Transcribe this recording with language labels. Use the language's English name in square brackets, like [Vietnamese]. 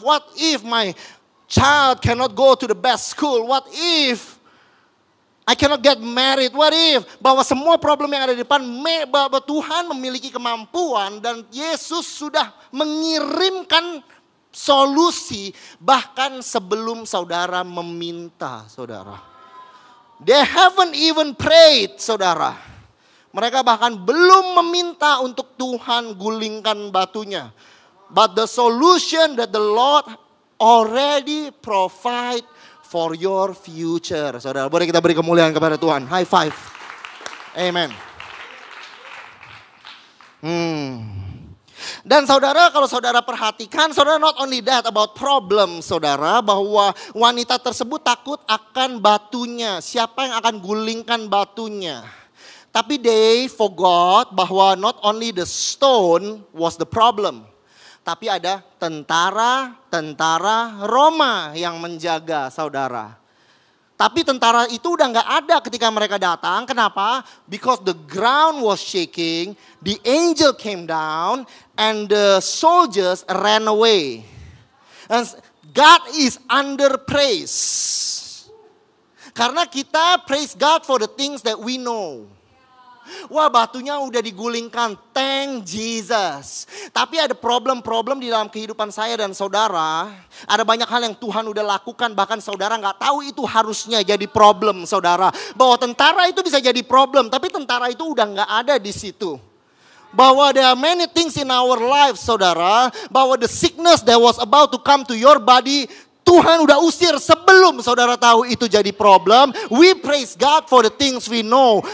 [English] What if my child cannot go to the best school? What if I cannot get married? What if? [Indonesian] Bahwa semua problem yang ada di depan, bahwa Tuhan memiliki kemampuan dan Yesus sudah mengirimkan solusi bahkan sebelum saudara meminta, saudara. [English] They haven't even prayed, saudara. [Indonesian] Mereka bahkan belum meminta untuk Tuhan gulingkan batunya. [English] But the solution that the Lord already provide for your future. [Indonesian] Saudara, boleh kita beri kemuliaan kepada Tuhan. [English] High five. Amen. [Indonesian] Dan saudara, kalau saudara perhatikan, saudara, [English] not only that about problem, [Indonesian] saudara, bahwa wanita tersebut takut akan batunya. Siapa yang akan gulingkan batunya? [English] Tapi they forgot bahwa not only the stone was the problem. [Indonesian] Tapi ada tentara Roma yang menjaga, saudara. Tapi tentara itu udah gak ada ketika mereka datang. Kenapa? [English] Because the ground was shaking, the angel came down, and the soldiers ran away. And God is under praise. [Indonesian] Karena kita [English] praise God for the things that we know. [Indonesian] Wah, batunya udah digulingkan. [English] Thank Jesus. [Indonesian] Tapi ada problem-problem di dalam kehidupan saya dan saudara. Ada banyak hal yang Tuhan udah lakukan. Bahkan saudara gak tahu itu harusnya jadi problem, saudara. Bahwa tentara itu bisa jadi problem. Tapi tentara itu udah gak ada di situ. [English] Bahwa there are many things in our life, saudara. Bahwa the sickness that was about to come to your body, [Indonesian] Tuhan udah usir sebelum saudara tahu itu jadi problem. [English] We praise God for the things we know.